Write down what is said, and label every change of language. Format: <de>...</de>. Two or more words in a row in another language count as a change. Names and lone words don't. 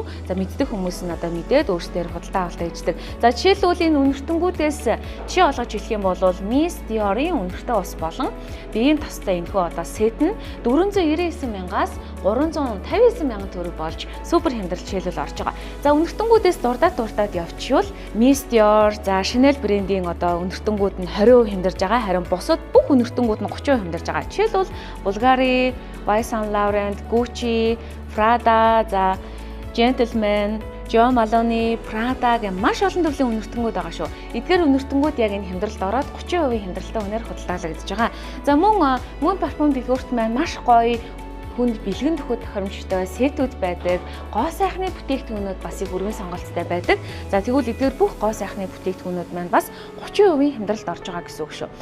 <mn>За мэддэг хүмүүс нь одоо мэдээд өөрсдөө худалдаа авалтаа хийдэг. За жишээлбэл энэ үнэртэнгүүдээс жишээ олгож хэлэх юм бол Miss Dior-ын үнэртэй ус болон биеийн тостой энэхүү одоо сет нь 499 мянгаас 359 мянган төгрөг болж супер хямдрал жишээлбэл орж байгаа. За үнэртэнгүүдээс дурдаад явчихвал Miss Dior, за Chanel брендийн одоо үнэртэнгүүд нь 20% хямдарж байгаа. Харин бусад бүх үнэртэнгүүд нь 30% хямдарж байгаа. Жишээлбэл Bulgari, Yves Saint Laurent, Gucci, Prada, за Gentleman, Jo Malone, Prada гэх маш олон төрлийн үнэртэнгүүд байгаа шүү. Эдгээр үнэртэнгүүд яг энэ хямдралд ороод 30% хямдралтай үнээр худалдаалагдаж байгаа. За мөн парфюм дэлгүүрт маань маш гоё хүнд бэлгэн төхөд тохиромжтой сетүүд байдаг. Гоо сайхны бүтээгдэхүүнүүд бас их өргөн сонголттой байдаг. За тэгвэл эдгээр бүх гоо сайхны бүтээгдэхүүнүүд маань бас 30% хямдралд орж байгаа гэсэн үг шүү.</mn>